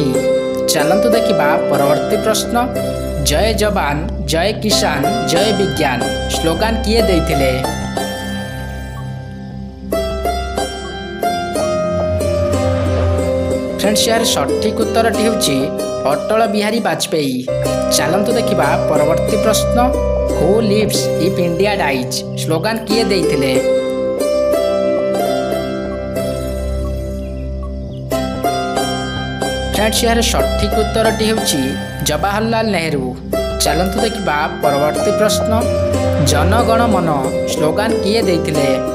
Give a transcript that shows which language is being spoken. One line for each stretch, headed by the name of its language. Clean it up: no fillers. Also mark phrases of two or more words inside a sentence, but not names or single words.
Odia: ଚାଲନ୍ତୁ ଦେଖିବା ପରବର୍ତ୍ତୀ ପ୍ରଶ୍ନ।
Hindi: जय जवान जय किसान जय विज्ञान
Odia: ସ୍ଲୋଗାନ କିଏ ଦେଇଥିଲେ? ଫ୍ରେଣ୍ଡସ ୟାର ସଠିକ ଉତ୍ତରଟି ହେଉଛି ଅଟଳ ବିହାରୀ ବାଜପେୟୀ। ଚାଲନ୍ତୁ ଦେଖିବା ପରବର୍ତ୍ତୀ ପ୍ରଶ୍ନ।
English: who lives if India dies
Odia: ସ୍ଲୋଗାନ କିଏ ଦେଇଥିଲେ? ଫ୍ରେଣ୍ଡସ ୟାର ସଠିକ ଉତ୍ତରଟି ହେଉଛି ଜବାହରଲାଲ ନେହରୁ। ଚାଲନ୍ତୁ ଦେଖିବା ପରବର୍ତ୍ତୀ ପ୍ରଶ୍ନ। ଜନଗଣ ମନ ସ୍ଲୋଗାନ କିଏ ଦେଇଥିଲେ?